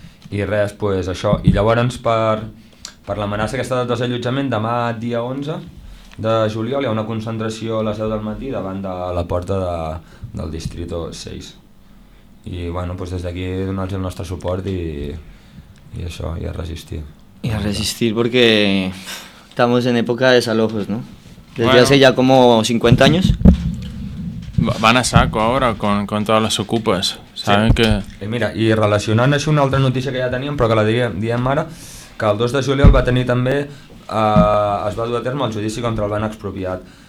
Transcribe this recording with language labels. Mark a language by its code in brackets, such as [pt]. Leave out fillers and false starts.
[ca] I res, pues, això. I llavors per l'amenaça aquesta de desallotjament, demà dia 11, de juliol hi ha una concentració a les 10 del matí davant de la porta del Distrito 6. I bueno, doncs des d'aquí donar-los el nostre suport i això, i a resistir. I a resistir, perquè [es] estamos en època de desalojos, no? Des de hace ya como 50 años. Van a saco ahora con todas las ocupas, saben sí. Que... [ca] Mira, i relacionant això una altra notícia que ja teníem, però que la diem ara, que el 2 de juliol va tenir també es va dur a terme el judici contra el banc expropiat.